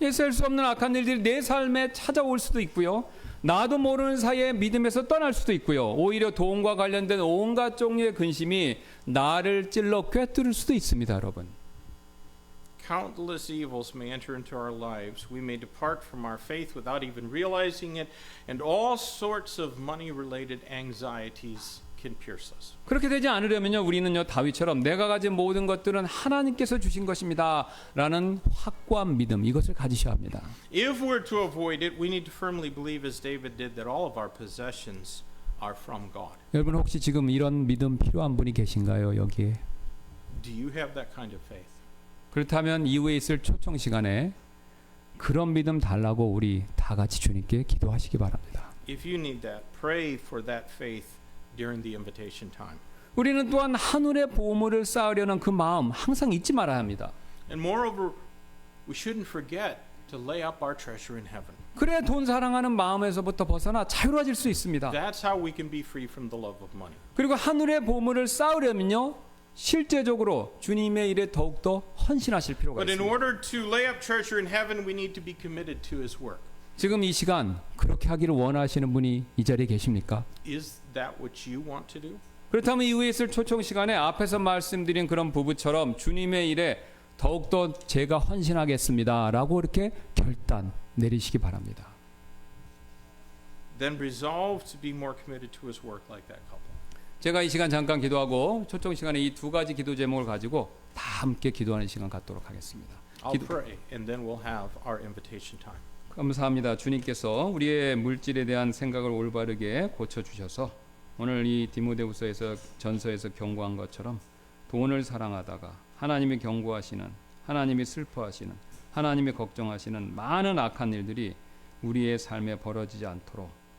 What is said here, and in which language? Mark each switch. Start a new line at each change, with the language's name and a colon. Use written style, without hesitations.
Korean: 예수할 수 없는 악한 일들이 내 삶에 찾아올 수도 있고요. 나도 모르는 사이에 믿음에서 떠날 수도 있고요. 오히려 돈과 관련된 온갖 종류의 근심이 나를 찔러 꿰뚫을 수도 있습니다, 여러분.
English: Countless evils may enter into our lives. We may depart from our faith without even realizing it, and all sorts of money-related anxieties can pierce us.
Korean: 그렇게 되지 않으려면요, 우리는요 다윗처럼 내가 가진 모든 것들은 하나님께서 주신 것입니다라는 확고한 믿음 이것을 가지셔야 합니다.
English: If we're to avoid it, we need to firmly believe, as David did, that all of our possessions are from God.
Korean: 여러분 혹시 지금 이런 믿음 필요한 분이 계신가요, 여기에?
English: Do you have that kind of faith?
Korean: 그렇다면 이후에 있을 초청 시간에 그런 믿음 달라고 우리 다 같이 주님께 기도하시기 바랍니다.
English: If you need that, pray for that faith during the invitation time.
Korean: 우리는 또한 하늘의 보물을 쌓으려는 그 마음 항상 잊지 말아야 합니다.
English: And moreover, we shouldn't forget to lay up our treasure in heaven.
Korean: 그래 돈 사랑하는 마음에서부터 벗어나 자유로워질 수 있습니다.
English: That's how we can be free from the love of money.
Korean: 그리고 하늘의 보물을 쌓으려면요 실제적으로 주님의 일에 더욱더 헌신하실 필요가
English: But in
Korean: 있습니다.
English: order to lay up treasure in heaven, we need to be committed to His work.
Korean: 지금 이 시간 그렇게 하기를 원하시는 분이 이 자리에 계십니까?
English: Is that what you want to do?
Korean: 그렇다면 이후에 있을 초청 시간에 앞에서 말씀드린 그런 부부처럼 주님의 일에 더욱더 제가 헌신하겠습니다 라고 이렇게 결단 내리시기 바랍니다.
English: Then resolve to be more committed to His work like that couple.
Korean: 제가 이 시간 잠깐 기도하고 초청 시간에 이 두 가지 기도 제목을 가지고 다 함께 기도하는 시간 갖도록 하겠습니다.
English: I'll pray, and then we'll have our invitation time.
Korean: 감사합니다. 주님께서 우리의 물질에 대한 생각을 올바르게 고쳐주셔서 오늘 이 디모데후서에서 전서에서 경고한 것처럼 돈을 사랑하다가 하나님이 경고하시는, 하나님이 슬퍼하시는, 하나님이 걱정하시는 많은 악한 일들이 우리의 삶에 벌어지지 않도록